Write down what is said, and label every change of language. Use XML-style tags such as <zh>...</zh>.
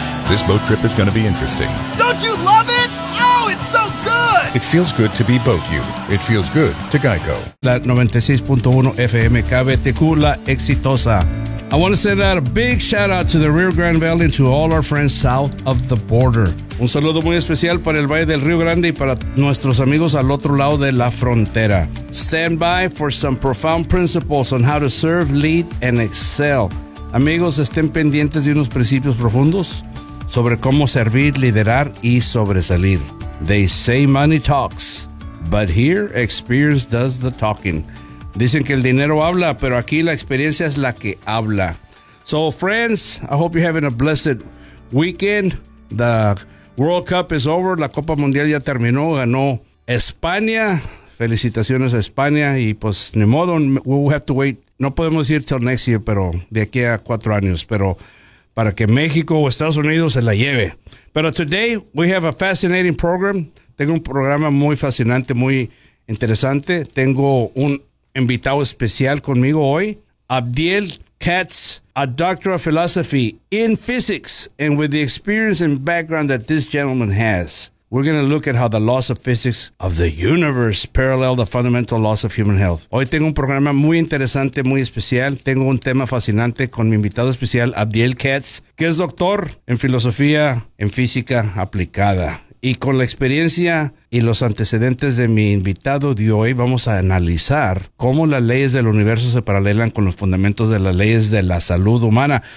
<en>This boat trip is going to be interesting. Don't you love it? Oh, it's so good! It feels good to be boat you. It feels good to Geico.</en> <es>La 96.1 FM KBTQ La Exitosa.</es> <en>I want to send out a big shout out to the Rio Grande Valley and to all our friends south of the border.</en> <es>Un saludo muy especial para el Valle del Rio Grande y para nuestros amigos al otro lado de la frontera.</es> <en>Stand by for some profound principles on how to serve, lead, and excel.</en> <es>Amigos, estén pendientes de unos principios profundos sobre cómo servir, liderar y sobresalir.</es> <en>They say money talks, but here experience does the talking.</en> <es>Dicen que el dinero habla, pero aquí la experiencia es la que habla.</es> <en>So friends, I hope you're having a blessed weekend. The World Cup is over.</en> <es>La Copa Mundial ya terminó. Ganó España. Felicitaciones a España. Y pues ni modo,</es> <en>we'll have to wait.</en> <es>No podemos ir</es> <en>till next year,</en> <es>pero de aquí a 4 años. Pero para que México o Estados Unidos se la lleve. Pero</es> <en>today we have a fascinating program.</en> <es>Tengo un programa muy fascinante, muy interesante. Tengo un invitado especial conmigo hoy,</es> <en>Abdiel Katz, a doctor of philosophy in physics, and with the experience and background that this gentleman has, we're going to look at how the laws of physics of the universe parallel the fundamental laws of human health.</en> <es>Hoy tengo un programa muy interesante, muy especial. Tengo un tema fascinante con mi invitado especial, Abdiel Katz, que es doctor en filosofía, en física aplicada. Y con la experiencia y los antecedentes de mi invitado de hoy, vamos a analizar cómo las leyes del universo se paralelan con los fundamentos de las leyes de la salud humana.</es>